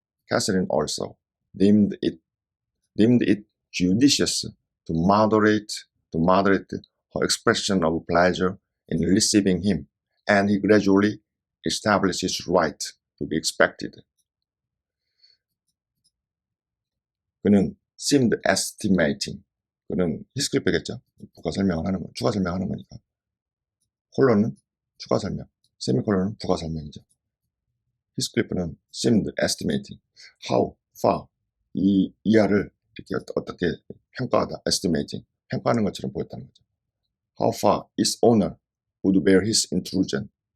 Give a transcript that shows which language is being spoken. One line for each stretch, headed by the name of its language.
English: Catherine also deemed it judicious to moderate her expression of pleasure in receiving him, and he gradually established his right to be expected.
Korean: 그는
English: seemed estimating.
Korean: 그는 히스클리프겠죠. 추가 설명하는 거니까. 콜론은 추가 설명, 세미콜론은 부가 설명이죠.
English: 히스클리프는 seemed estimating. How far
Korean: 이하를 이렇게 어떻게 평가하다, estimating, 평가하는 것처럼 보였다는 거죠.
English: How far its owner would bear his intrusion.